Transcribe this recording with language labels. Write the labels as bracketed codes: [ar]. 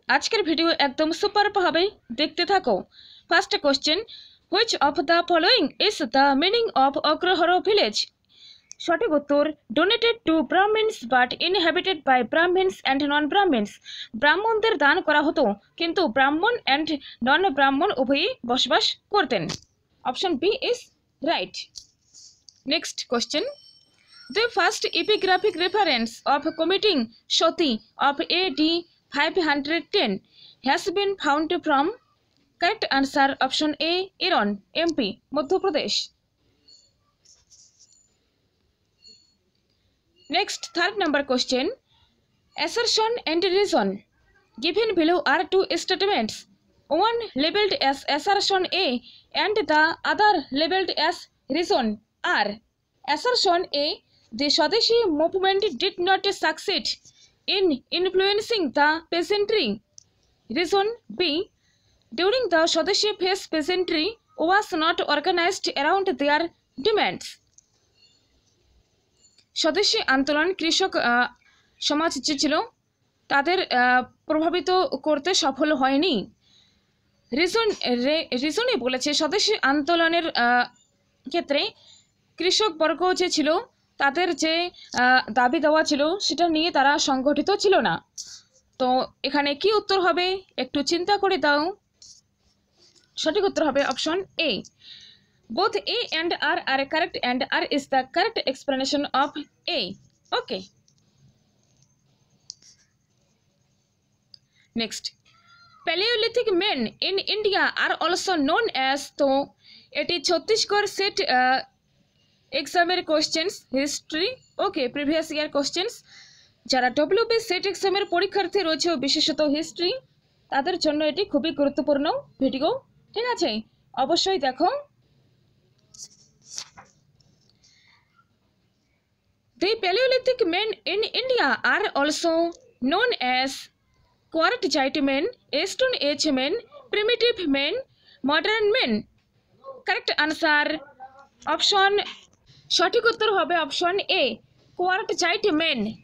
[bn] আজকের ভিডিও একদম সুপার হবে, দেখতে থাকো। [en] First question, which of the following is the meaning of agrahar village? [bn] সঠিক উত্তর, [en] Donated to brahmins but inhabited by brahmins and non brahmins. [bn] ব্রাহ্মণদের দান করা হতো, কিন্তু ব্রাহ্মণ অ্যান্ড নন ব্রাহ্মণ উভয়ই বসবাস করতেন। [en] Option B is right. Next question, the first epigraphic reference of committing Sati of AD 510 has been found from. Correct answer option A, Iran, MP, Madhya Pradesh. Next, third number question. Assertion and reason. Given below are two statements, one labeled as assertion A and the other labeled as reason R. Assertion A: the Swadeshi movement did not succeed in influencing the peasantry. Reason B: during the Swadeshi phase, peasantry was not organized around their demands. [bn] স্বদেশী আন্দোলন কৃষক সমাজ যে ছিল তাদের প্রভাবিত করতে সফল হয়নি। রিজনে বলেছে স্বদেশী আন্দোলনের ক্ষেত্রে কৃষক বর্গ যে ছিল তাদের যে দাবি দেওয়া ছিল সেটা নিয়ে তারা সংগঠিত ছিল না। তো এখানে কি উত্তর হবে একটু চিন্তা করে দাও। সঠিক উত্তর হবে option A. [en] Both A and R are correct and R is the correct explanation of A. Okay, next, paleolithic men in India are also known as. [bn] তো এটি ছত্তিশগড় সেট এক্সামের কোশ্চেন্স, হিস্ট্রি, ওকে, [en] Previous year questions. [bn] যারা WB set এক্সামের পরীক্ষার্থী রয়েছে বিশেষত history, তাদের জন্য এটি খুবই গুরুত্বপূর্ণ ভিডিও, ঠিক আছে, অবশ্যই দেখো। [en] The Paleolithic men in India are also known as Quartzite men, Stone Age men, Primitive men, Modern men. Correct answer option, [bn] সঠিক উত্তর হবে অপশন এ, কোয়ার্টজাইট মেন।